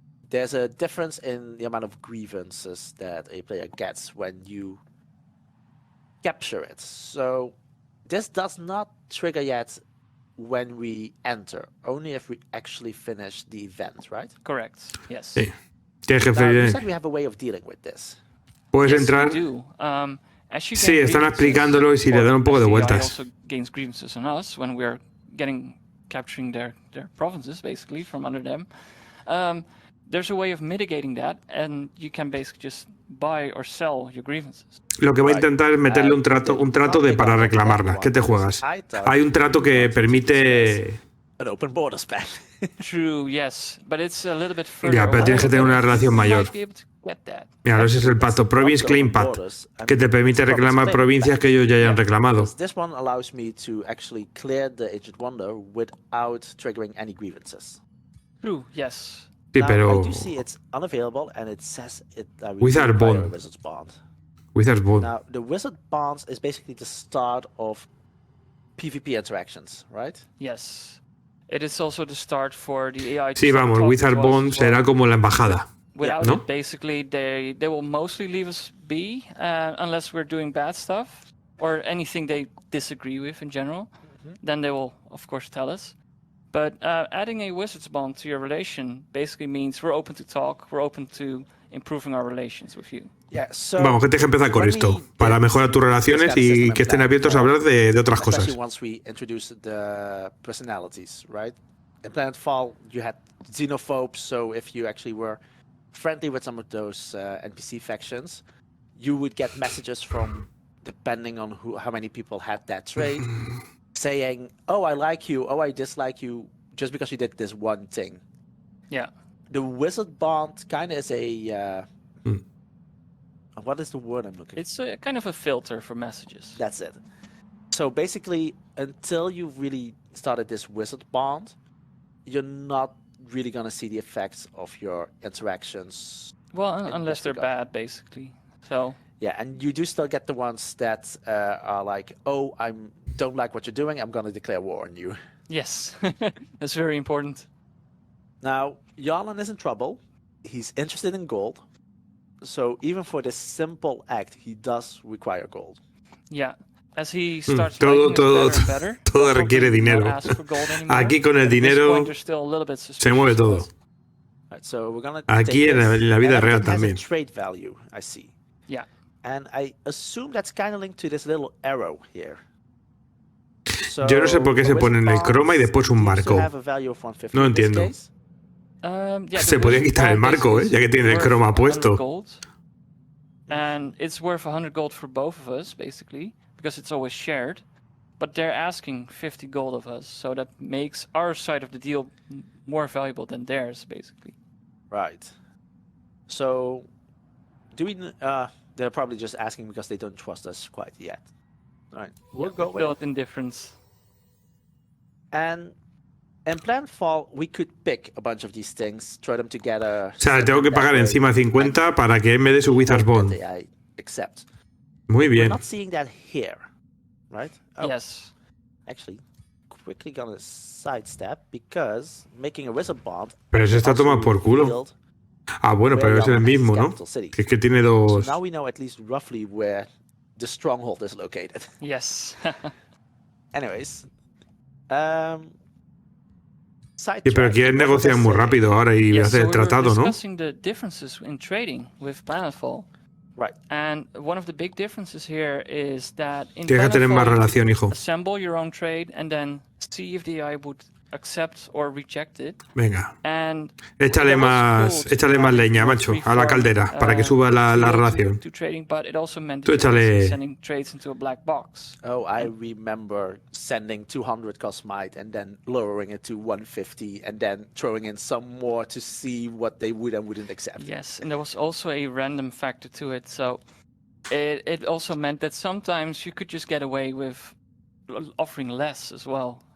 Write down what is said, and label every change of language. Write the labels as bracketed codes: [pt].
[en] There's a difference in the amount of grievances that a player gets when you capture it. So this does not trigger yet when we enter, only if we actually finish the event, right? Correct, yes. [es] Sí. [en] Now, you said we have a way of dealing with this. [es] Puedes entrar. Sí, están explicándolo y si le dan un poco de vueltas. [en] Also gains grievances on us when we're capturing their provinces, basically, from under them. There's a way of mitigating that, and you can basically just buy or sell your grievances. [es] Lo que voy a intentar es meterle un trato para reclamarla. ¿Qué te juegas? Hay un trato que permite... [en] An open border span. True, yes, but it's a little bit further. [es] Ya, pero tienes que tener una relación mayor. Mira, ese es el pacto. Province Claim Pact, que te permite reclamar provincias que ellos ya hayan reclamado. [en] This one allows me to actually clear the Aged Wonder without triggering any grievances. True, yes. [es] Sí, pero... [en] I do see it's unavailable and it says it Wizard Bond. Wizard's Bond. Wizard's Bond. Now, the Wizard Bonds is basically the start of PvP interactions, right? Yes. It is also the start for the AI. [es] Sí, vamos, Wizard Bond será como la embajada. [en] Without [es] ¿no? [en] it, basically, they will mostly leave us be unless we're doing bad stuff or anything they disagree with in general. Then they will, of course, tell us. But adding a wizard's bond to your relation basically means we're open to talk, we're open to improving our relations with you. Yeah, so [es] vamos, que tienes que empezar con esto, para mejorar tus relaciones y que estén abiertos a hablar de otras cosas. [en] Especially once we introduce the personalities, right? In Planetfall, you had xenophobes, so if you actually were friendly with some of those NPC factions, you would get messages from, depending on how many people had that trait, saying, oh, I like you, oh, I dislike you, just because you did this one thing. Yeah. The wizard bond kind of is a... What is the word I'm looking for? It's a kind of a filter for messages. That's it. So basically, until you really started this wizard bond, you're not really going to see the effects of your interactions. Well, unless they're bad, basically. So... Yeah, and you do still get the ones that are like, oh, I don't like what you're doing, I'm going to declare war on you. Yes, that's very important. Now, Jarlan is in trouble. He's interested in gold. So even for this simple act, he does require gold. Yeah, as he starts [es] todo requiere dinero. Aquí con el dinero se mueve todo. [en] Right, so we're gonna [es] aquí en la vida real también. [en] Trade value, I see. Yeah. And I assume that's kind of linked to this little arrow here. So, [es] yo no sé por qué se pone en el croma y después un marco. No entiendo. Se podría quitar el marco, ya que tiene el croma puesto. [en] And it's worth 100 gold for both of us, basically, because it's always shared. But they're asking 50 gold of us, so that makes our side of the deal more valuable than theirs, basically. Right. So, do we... they're probably just asking because they don't trust us quite yet. All right. We'll go with built indifference. And in Planetfall, we could pick a bunch of these things, throw them together. [es] O sea, tengo que pagar encima 50 para que él me dé su Wizard's Bond. [en] I accept. [es] Muy bien. [en] We're not seeing that here, right? Oh. Yes. Actually, quickly gonna sidestep because making a wizard bond. [es] Pero eso está tomado por culo. Ah, bueno, pero es el mismo, ¿no? Que es que tiene dos. [en] So now we know at least roughly where the stronghold is located. Yes. Anyways, [es] sí, pero quieren negociar muy rápido ahora y hacer el tratado, ¿no? [en] The differences in trading with Planetfall. Right. And one of the big differences here is that in [es] Tienes que tener más [en] Bannerful, [es] relación, hijo. [en] assemble your own trade and then see if the AI would accept or reject it. [es] Venga. [en] And [es] Échale más leña, macho, a la caldera, para que suba la relación. [en] To trading, but it also meant [es] Tú échale. [en] sending trades into a black box. Oh, I remember sending 200 cosmite and then lowering it to 150 and then throwing in some more to see what they would and wouldn't accept. Yes, and there was also a random factor to it. So it also meant that sometimes you could just get away with offering less as well.